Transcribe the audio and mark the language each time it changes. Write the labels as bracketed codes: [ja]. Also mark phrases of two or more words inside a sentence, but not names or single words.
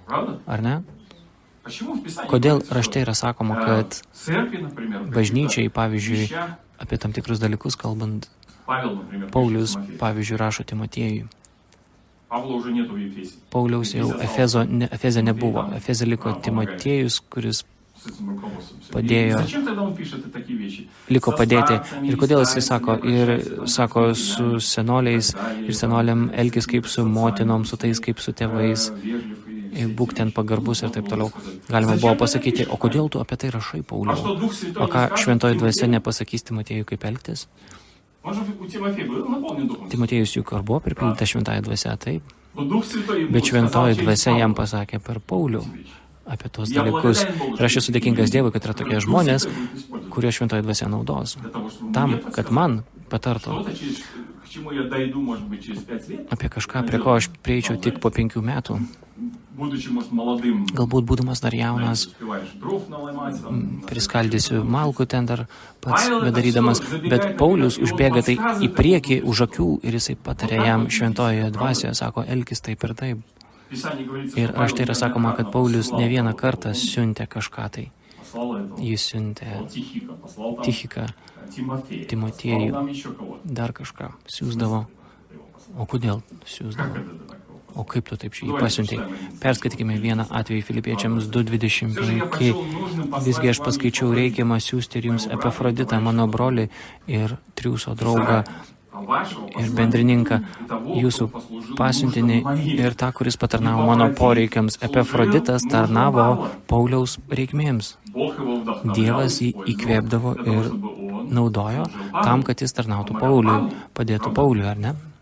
[ru] Правда? [lt] Ar ne? [ru] Почему в Писании [lt] Kodėl [ru] говорится, [lt] rašte [ru] что, [lt] yra sakoma, э, kad [ru] церкви, например, [lt] bažnyčiai, [ru] каких-то [lt] pavyzdžiui, [ru] вещах, [lt] apie tam tikrus dalykus kalbant, [ru] Павел, например, [lt] Paulius, [ru] пишет Тимофею. [lt] pavyzdžiui, rašo Timotiejui. [ru] Павла уже нету в Ефесе. [lt] Pauliaus jau Efeze nebuvo. Efeze liko Timotiejus, kuris [ru] С этим руководством. Всё. [lt] Padėjo. [ru] И зачем тогда он пишет такие вещи? [lt] liko [ru] Со [lt] padėti. [ru] старцами, [lt] Ir kodėl jisai [ru] старицами [lt] sako, [ru] обращайся, [lt] ir [ru] там, [lt] sako [ru] со [lt] su [ru] слугами, [lt] senoliais ir senoliam elgis kaip su motinom, su tais kaip su tėvais, [ru] вежлив и [lt] ir būk ten pagarbus ir taip toliau. [ru] сказать. [lt] Galima [ru] Зачем [lt] buvo [ru] ты [lt] pasakyti, [ru] это [lt] o kodėl tu apie tai rašai, [ru] А [lt] Pauliau? [ru] что Дух Святой [lt] O [ru] не [lt] ką [ru] скажет [lt] šventoji dvasia [ru] Тимофею? [lt] nepasakys Timotiejui, kaip elgtis? [ru] Он же у Тимофея был наполнен Духом. [lt] Timotiejus juk ar buvo pripildyta šventąją dvasia, taip, [ru] Но Дух Святой ему [lt] bet [ru] сказал [lt] šventoji [ru] через [lt] dvasia jam [ru] Павла [lt] pasakė per Paulių [ru] эти вещи. [lt] apie tos [ru] Я [lt] dalykus. [ru] благодарен Богу, [lt] Ir aš [ru] что [lt] esu dėkingas Dievui, kad yra tokie [ru] Дух [lt] žmonės, [ru] Святой будет использовать [lt] kurie šventoji dvasia naudos. [ru] для того, чтобы [lt] Tam, [ru] мне [lt] kad [ru] подсказать [lt] man patartų [ru] что-то, к čemu я дойду, может быть, через 5 лет, [lt] apie kažką, prie ko aš prieičiau tik po 5 metų. [ru] будучи, может, молодым, [lt] Galbūt būdamas dar jaunas, [ru] успеваешь дров наломать, там, [lt] priskaldysiu malkų ten dar pats bedarydamas, bet Paulius užbėga tai į priekį už akių ir jisai patarė jam šventojoje dvasioje, sako, elkis taip ir taip. [ru] Писание говорится, [lt] Ir [ru] что Павел [lt] raštai yra sakoma, kad [ru] неоднократно [lt] Paulius ne vieną [ru] послал [lt] kartą [ru] этого, [lt] siuntė kažką tai. [ru] послал этого, [lt] Jis siuntė [ru] послал Тихика, послал там [lt] Tichiką, [ru] Тимофея, [lt] Timotiejų. [ru] послал там еще кого-то. [lt] dar kažką siūsdavo. [ru] Его послал. [lt] O kodėl [ru] Как [lt] siūsdavo? [ru] это так его послал? [lt] O kaip tu taip šį pasiuntei? Perskaitykime vieną atvejį Filipiečiams [ru] Все же я [lt] 2.25. [ru] почел нужным послать [lt] Visgi aš [ru] вам [lt] paskaičiau [ru] Епафродита, [lt] reikiamą siūsti ir jums Epafroditą, mano brolį ir triūso draugą, ir bendrininką, jūsų pasiuntinį ir tą, kuris patarnavo mano poreikiams. Epafroditas tarnavo Pauliaus reikmėms. Dievas jį įkvėpdavo ir naudojo tam, kad jis tarnautų Pauliui, padėtų Pauliui, ar ne?